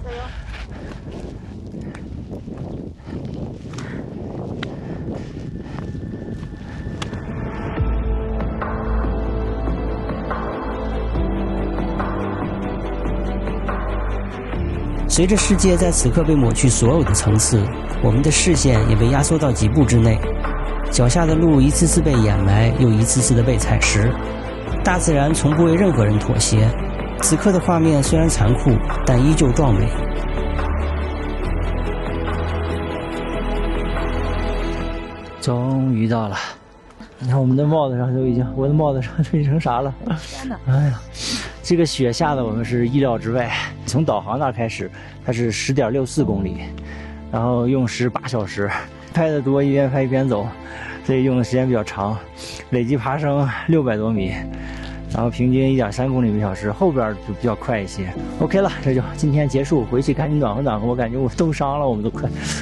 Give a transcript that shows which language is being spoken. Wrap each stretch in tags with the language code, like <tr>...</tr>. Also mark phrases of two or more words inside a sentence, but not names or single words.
<zh>隨着世界在此刻被抹去所有的層次，我們的視線也被壓縮到幾步之內，腳下的路一次次被掩埋，又一次次的被踩實。大自然從不為任何人妥協。此刻的畫面雖然殘酷，但依舊壯美。終於到了，你看我們的帽子上都已經，我的帽子上都已經成啥了？天哪！哎呀，這個雪下的我們是意料之外。從導航那開始，它是10.64公里，然後用時8小時，拍得多，一邊拍一邊走，所以用的時間比較長，累計爬升600多米，然後平均1.3公里每小時，後邊就比較快一些。OK 了，這就今天結束，回去趕緊暖和暖和，我感覺我凍傷了，我們都快。</zh>